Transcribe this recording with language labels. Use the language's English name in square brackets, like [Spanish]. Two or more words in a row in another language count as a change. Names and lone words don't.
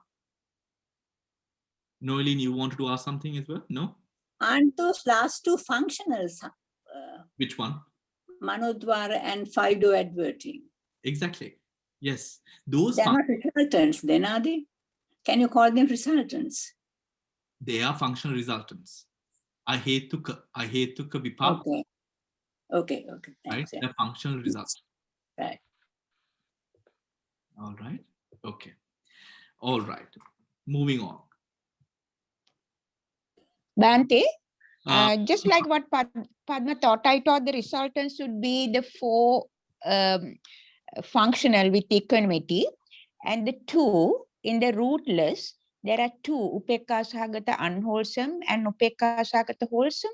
[English] Noeline, you wanted to ask something as well? No? Aren't those last 2 functionals? Which one? Manodwara and 5 door adverting. Exactly. Yes. Those They're not resultants, then are they? Can you call them resultants? They are functional resultants. [Pali] Ahetuka Vipaka. [English] Okay. Okay. Right? Thanks. Yeah. They're functional results. Right. All right. Okay. All right. Moving on. Bhante, just like what Padma thought, I thought the resultants should be the 4 functional with equanimity, and the 2 in the rootless, there are 2, [Pali] Upekka Sahagata [English] unwholesome and [Pali] Upekka Sahagata [English] wholesome.